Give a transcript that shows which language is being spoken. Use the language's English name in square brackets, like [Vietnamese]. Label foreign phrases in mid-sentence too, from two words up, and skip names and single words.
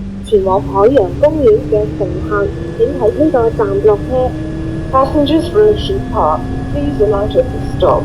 [Cantonese] 前往海洋公園嘅乘客請喺呢個站落車。 [English] Passengers for a sheep park, please alight at this stop.